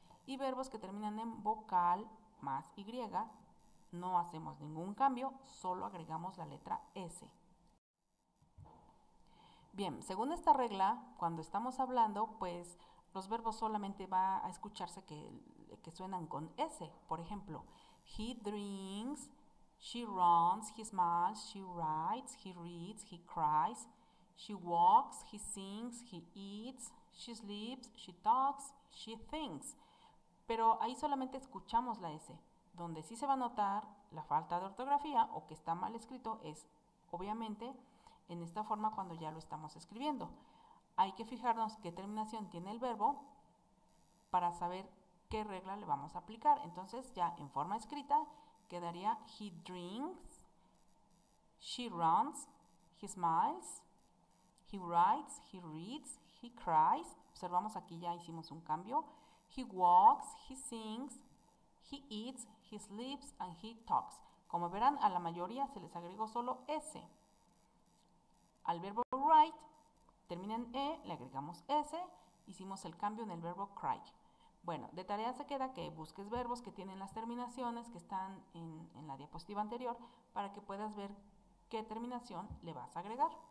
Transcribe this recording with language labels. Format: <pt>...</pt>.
<es>Y verbos que terminan en vocal más y, no hacemos ningún cambio, solo agregamos la letra s. Bien, según esta regla, cuando estamos hablando, pues los verbos solamente va a escucharse que suenan con S. Por ejemplo,</es> <en>he drinks, she runs, he smiles, she writes, he reads, he cries, she walks, he sings, he eats, she sleeps, she talks, she thinks.</en> <es>Pero ahí solamente escuchamos la S. Donde sí se va a notar la falta de ortografía o que está mal escrito es, obviamente, en esta forma cuando ya lo estamos escribiendo. Hay que fijarnos qué terminación tiene el verbo para saber qué regla le vamos a aplicar. Entonces ya en forma escrita quedaría</es> <en>he drinks, she runs, he smiles, he writes, he reads, he cries.</en> <es>Observamos aquí ya hicimos un cambio.</es> <en>He walks, he sings, he eats, he sleeps and he talks.</en> <es>Como verán, a la mayoría se les agregó solo S. Al verbo write, termina en E, le agregamos S, hicimos el cambio en el verbo cry. Bueno, de tarea se queda que busques verbos que tienen las terminaciones que están en la diapositiva anterior para que puedas ver qué terminación le vas a agregar.</es>